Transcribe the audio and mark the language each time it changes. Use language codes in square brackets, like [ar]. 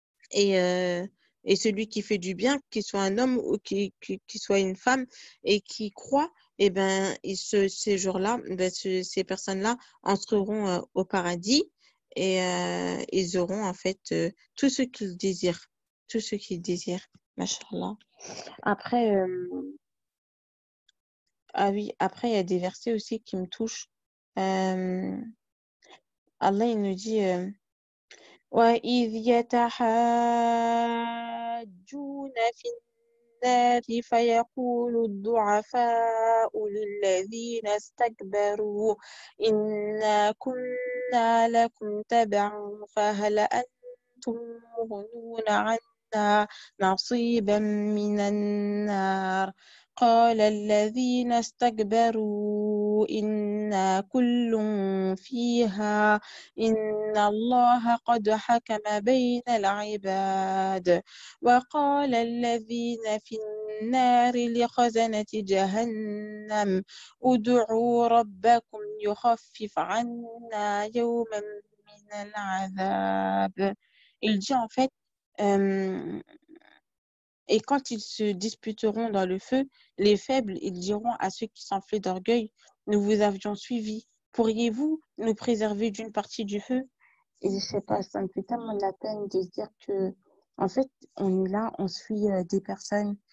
[fr] Et, et celui qui fait du bien, qu'il soit un homme ou qu'il soit une femme et qui croit, eh ben, ces jours-là, ben, ces personnes-là entreront au paradis et ils auront en fait tout ce qu'ils désirent. Tout ce qu'ils désirent. Machallah. Après, ah oui, après, il y a des versets aussi qui me touchent. Allah, il nous dit [ar] وإذ يتحاجون في النار فيقول الضعفاء للذين استكبروا إنا كنا لكم تبعا فهل أنتم مغنون عنا نصيبا من النار قال الذين استكبروا إنا كل فيها إن الله قد حكم بين العباد وقال الذين في النار لخزنة جهنم ادعوا ربكم يخفف عنا يوما من العذاب. [fr] Il dit en fait, euh, et quand ils se disputeront dans le feu, les faibles, ils diront à ceux qui s'enflaient d'orgueil, nous vous avions suivis. Pourriez-vous nous préserver d'une partie du feu? Et je sais pas, ça me fait tellement de la peine de se dire que, en fait, on est là, on suit des personnes.